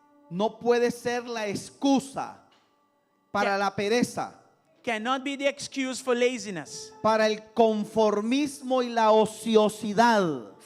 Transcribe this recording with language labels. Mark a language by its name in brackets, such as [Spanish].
[Spanish] no puede ser la excusa para la pereza, [English] cannot be the excuse for laziness, [Spanish] para el conformismo y la ociosidad.